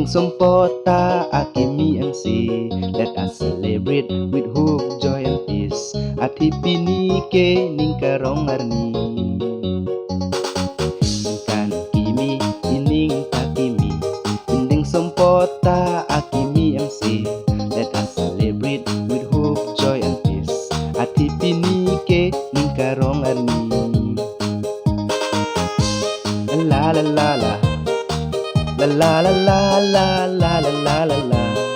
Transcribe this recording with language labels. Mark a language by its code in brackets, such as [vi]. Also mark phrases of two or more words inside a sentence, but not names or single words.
[mjw] sompota akimi ang si [en] let us celebrate with hope, joy and peace [mjw] ati pinike ning karong arni kan kimi ining takimi pending sompota akimi ang si [en] let us celebrate with hope, joy and peace [mjw] ati pinike ning karong arni la la la la la la la la la la la la la